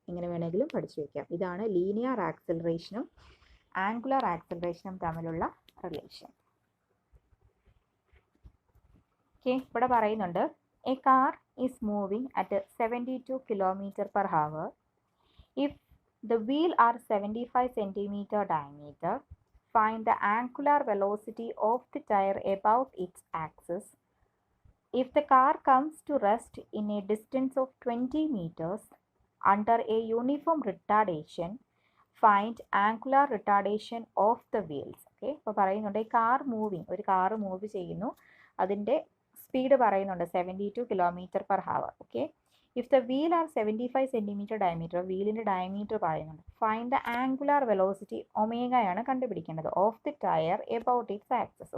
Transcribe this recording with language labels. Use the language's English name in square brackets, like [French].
[Malayalam] ഇങ്ങനെ വേണമെങ്കിലും പഠിച്ചു വയ്ക്കാം. ഇതാണ് ലീനിയർ ആക്സിലറേഷനും ആംഗുലർ ആക്സിലറേഷനും തമ്മിലുള്ള റിലേഷൻ. [English] okay, [Malayalam] ഇവിടെ പറയുന്നുണ്ട് [English] A car is moving at 72 km/h. If the wheel are 75 cm diameter, find the angular velocity of the tire about its axis. If the car comes to rest in a distance of 20 meters under a uniform retardation, find angular retardation of the wheels. [Malayalam] Okay, അപ്പോൾ പറയുന്നുണ്ട് car moving, ഒരു car move ചെയ്യുന്നു, അതിൻ്റെ speed പറയുന്നുണ്ട് 72 km/h. [English] okay, if the wheel are 75 cm diameter, [Malayalam] വീലിൻ്റെ diameter പറയുന്നുണ്ട്. [English] find the angular velocity [Malayalam] ഒമേഗയാണ് കണ്ടുപിടിക്കേണ്ടത് [English] Of the tire about its axis.